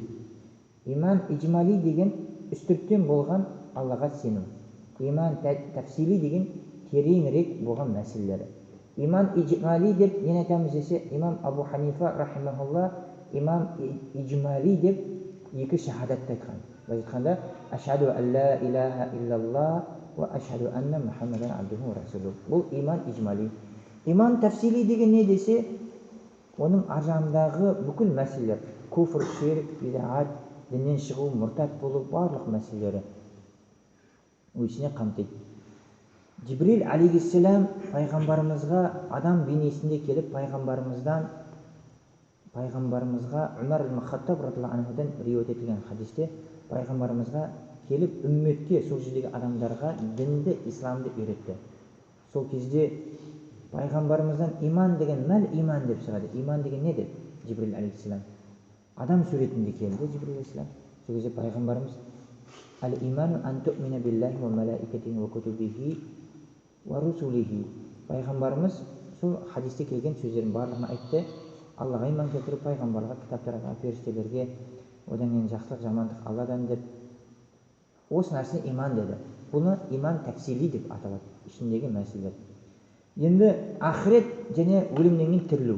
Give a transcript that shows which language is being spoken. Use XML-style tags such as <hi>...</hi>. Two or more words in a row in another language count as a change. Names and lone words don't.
<kk>Иман иджмали деген үстірттен болған Аллаға сену. Иман тафсили деген тереңірек болған мәселелері. Иман иджмали деп нені айтамыз десе, имам Абу Ханифа рахимахулла имам иджмали деп екі шахадатты айтқан.</kk> <ar>Айтқанда أشهد أن لا إله إلا الله وأشهد أن محمدا عبده ورسوله.</ar> <kk>Бұл иман иджмали. Иман тафсили деген не десе, оның аржағындағы бүкіл мәселелер, куфр, ширк, бидаат, діннен шығу, мұртат болу, барлық мәселелері өзіне қамтиды. Жибрил алейхиссалам пайғамбарымызға адам бейнесінде келіп, пайғамбарымызға Умар ибн-Хаттаб</kk> <ar>رضي الله عنه</ar> <kk>риуаят етілген хадисте, пайғамбарымызға келіп үмметке, сол жердегі адамдарға дінді, исламды үйретті. Сол кезде пайғамбарымыздан иман деген иман деп сұрады. Иман деген не деп? Жибрил алейхиссалам адам суретінде келді. Жибрил алейхиссалам сол кезде пайғамбарымыз</kk> <ar>الإيمان أن تؤمن بالله وملائكته وكتبه ورسله.</ar> <kk>Пайғамбарымыз сол хадисте келген сөздердің барлығын айтты. Аллаға иман келтіру, пайғамбарға, кітаптарға, періштелерге, одан кейін жақсылық, жамандық Алладан деп, осы нәрсені иман деді. Бұны иман тафсили деп аталады, ішіндегі мәселелер. Енді ақырет және өлімнен кейін тірілу.</kk>